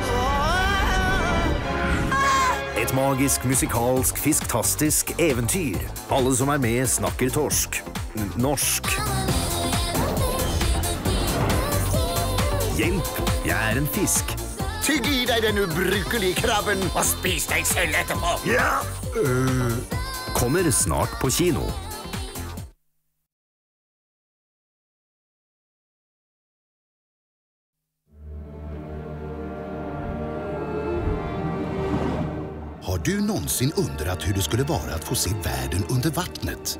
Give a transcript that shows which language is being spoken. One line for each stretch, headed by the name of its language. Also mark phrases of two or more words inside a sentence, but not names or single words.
Norwegian: Et magisk, musikalsk, fisktastisk eventyr. Alle som er med snakker torsk. Norsk. Hjelp, jeg er en fisk. Tygg i deg den ubrukelige krabben og spis deg selv etterpå. Ja. Kommer snart på kino.
Swedish: Har du någonsin undrat hur det skulle vara att få se världen under vattnet?